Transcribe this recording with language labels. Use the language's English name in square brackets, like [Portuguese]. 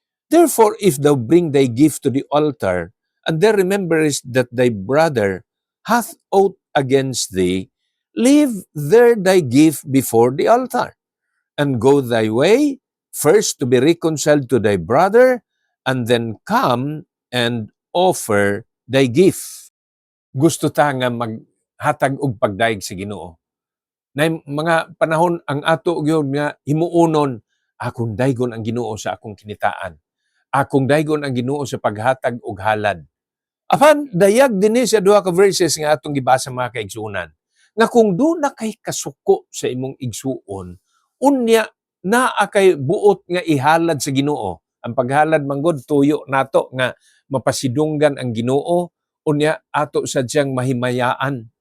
[English] Therefore, if thou bring thy gift to the altar, and there rememberest that thy brother hath aught against thee, leave there thy gift before the altar, and go thy way, first to be reconciled to thy brother, and then come and offer thy gift. [Cebuano] Gusto ta nga maghatag og pagdaig sa Ginoo. Na mga panahon ang ato gyud nga himuonon, akong daygon ang Ginoo sa akong kinitaan. Akong daygon ang Ginoo sa paghatag og halad. Apan dayag dinhi sa duha ka verses nga atong gibasa mga kaigsuonan, nga kung duna kay kasuko sa imong igsuon, unya naa kay buot nga ihalad sa Ginoo. Ang paghalad manggod tuyo nato nga mapasidunggan ang Ginoo, unya ato sadyang mahimayaan.